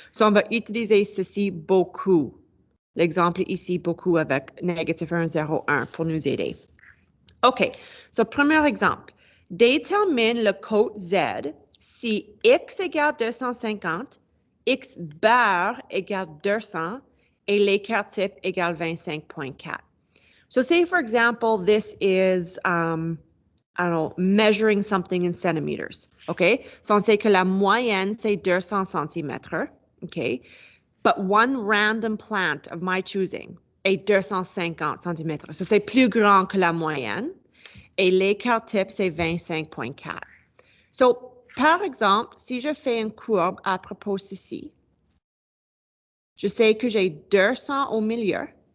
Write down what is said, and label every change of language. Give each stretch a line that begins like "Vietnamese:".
French: So on va utiliser ceci beaucoup. L'exemple ici, beaucoup avec négative 1, 0, 1 pour nous aider. OK. So premier exemple. Détermine le côte Z si X égale 250, X bar égale 200 et l'écart type égale 25.4.
English: So say, for example, this is, I don't know, measuring something in centimeters, okay?
French: So on sait que la moyenne, c'est 200 cm, okay?
English: But one random plant of my choosing
French: est 250 cm. So c'est plus grand que la moyenne. Et l'écart type, c'est 25.4. So, par exemple, si je fais une courbe à propos de ceci, je sais que j'ai 200 au milieu.